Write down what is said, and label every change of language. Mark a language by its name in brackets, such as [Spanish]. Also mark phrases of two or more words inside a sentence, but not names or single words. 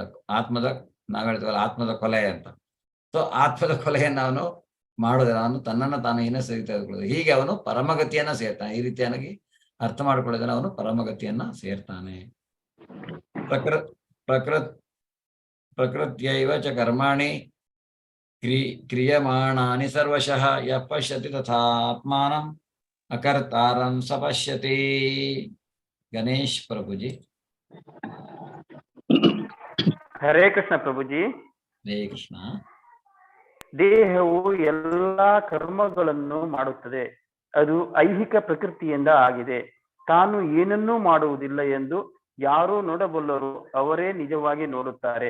[Kannada] ನಾವು ಹೇಳ್ತೀವಲ್ಲ ಆತ್ಮದ ಕೊಲೆ ಅಂತ. ಸೊ ಆತ್ಮದ ಕೊಲೆಯನ್ನು ಅವನು ಮಾಡೋದಿಲ್ಲ, ಅವನು ತನ್ನನ್ನು ತಾನು ಹೀನಸ್ಥಿತಿಗೆ ತೆಗೆದುಕೊಳ್ಳೋದು. ಹೀಗೆ ಅವನು ಪರಮಗತಿಯನ್ನ ಸೇರ್ತಾನೆ. ಈ ರೀತಿಯಾಗಿ ಅರ್ಥ ಮಾಡಿಕೊಳ್ಳೋದನ್ನ ಅವನು ಪರಮಗತಿಯನ್ನ ಸೇರ್ತಾನೆ. [Sanskrit] ಪ್ರಕೃತ್ಯೈವ ಚ ಕರ್ಮಾಣಿ ಕ್ರಿಯಮಾಣಾನಿ ಸರ್ವಶಃ ಯಃ ಪಶ್ಯತಿ ತಥಾತ್ಮಾನಂ ಅಕರ್ತಾರಂ ಸ ಪಶ್ಯತಿ. ಗಣೇಶ್ ಪ್ರಭುಜಿ. ಹರೇ ಕೃಷ್ಣ ಪ್ರಭುಜಿ. ಹರೇ ಕೃಷ್ಣ. [Kannada] ದೇಹವು ಎಲ್ಲಾ ಕರ್ಮಗಳನ್ನು ಮಾಡುತ್ತದೆ. ಅದು ಐಹಿಕ ಪ್ರಕೃತಿಯಿಂದ ಆಗಿದೆ. ತಾನು ಏನನ್ನೂ ಮಾಡುವುದಿಲ್ಲ ಎಂದು ಯಾರು ನೋಡಬಲ್ಲರು, ಅವರೇ ನಿಜವಾಗಿ ನೋಡುತ್ತಾರೆ.